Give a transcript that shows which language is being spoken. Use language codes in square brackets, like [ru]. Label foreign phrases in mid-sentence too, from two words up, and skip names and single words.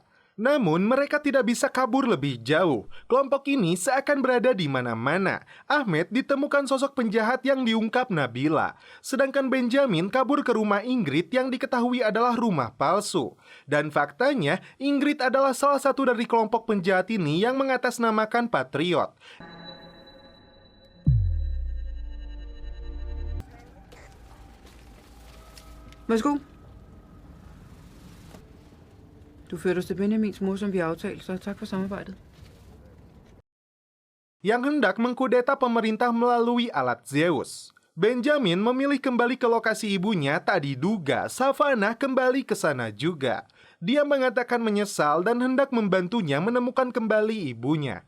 [id] Namun mereka tidak bisa kabur lebih jauh. Kelompok ini seakan berada di mana-mana. Ahmed ditemukan sosok penjahat yang diungkap Nabila. Sedangkan Benjamin kabur ke rumah Ingrid yang diketahui adalah rumah palsu. Dan faktanya Ingrid adalah salah satu dari kelompok penjahat ini yang mengatasnamakan Patriot. [da] Værsgo. Du førte os til Benjamins mor, som vi aftalte, så tak for samarbejdet. [id] Yang hendak mengkudeta pemerintah melalui alat Zeus. Benjamin memilih kembali ke lokasi ibunya, tak diduga Savannah kembali ke sana juga. Dia mengatakan menyesal dan hendak membantunya menemukan kembali ibunya.